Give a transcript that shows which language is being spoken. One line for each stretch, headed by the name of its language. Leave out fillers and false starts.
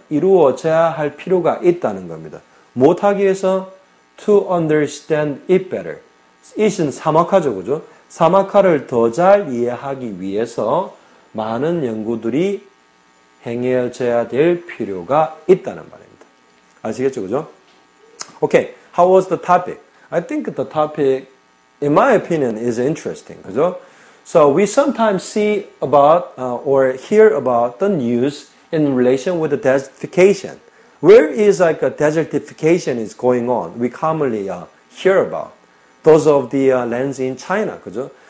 Korean: 이루어져야 할 필요가 있다는 겁니다. 못하기 위해서
English: to understand it better.
Korean: it은 사막화죠, 그죠? 사막화를 더 잘 이해하기 위해서 많은 연구들이 행해져야 될 필요가 있다는 말입니다. 아시겠죠, 그죠?
English: Okay, how was the topic? I think the topic, in my opinion, is interesting, 그죠? So we sometimes see about or hear about the news in relation with the desertification. Where is like a desertification is going on? We commonly hear about those of the lands in China, 그죠?